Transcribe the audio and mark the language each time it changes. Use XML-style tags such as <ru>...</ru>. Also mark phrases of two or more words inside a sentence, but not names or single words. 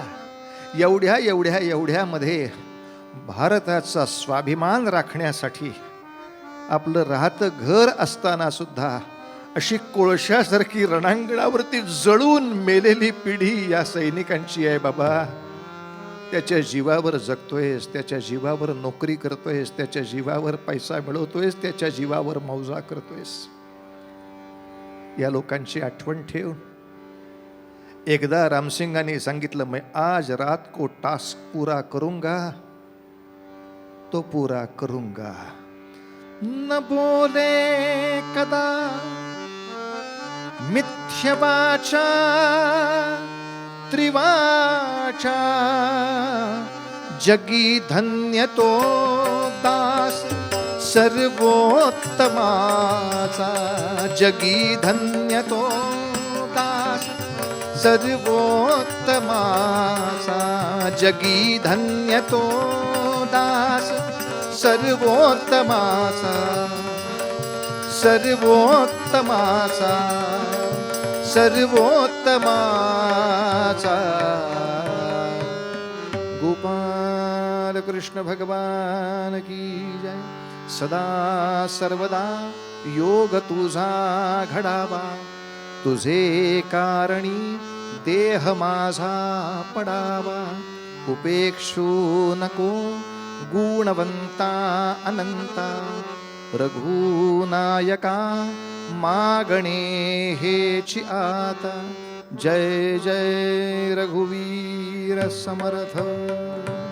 <mr>एवढ्यामध्ये भारताचा स्वाभिमान राखण्यासाठी आपलं राहतं घर असताना सुद्धा अशी कोळशासारखी रणांगणावरती जळून मेलेली पिढी या सैनिकांची आहे बाबा. त्याच्या जीवावर जगतोयस, त्याच्या जीवावर नोकरी करतोयस, त्याच्या जीवावर पैसा मिळवतोयस, त्याच्या जीवावर मौजा करतोयस. या लोकांची आठवण ठेव. एकदा रामसिंगांनी सांगितलं,</mr> <hi>मैं आज रात को टास्क पूरा करूंगा तो पूरा करूंगा.</hi> <mr>न बोले कदा मिथ्यवाचा त्रिवाचा. जगी धन्य तो दास सर्वोत्तमाचा. जगी धन्य तो दास सर्वोत्तमाचा. जगी धन्य तो दास सर्वोत्तमाचा. सर्वोत्तमाचा सर्वोत्तमाचा</mr> <hi>गोपाल कृष्ण भगवान की जय.</hi> <mr>सदा सर्वदा योग तुझा घडावा, तुझे कारणी देह माझा पडावा. उपेक्षू नको गुणवंता अनंता, रघुनायका मागणे हेची आता. जय जय रघुवीर समर्थ.</mr>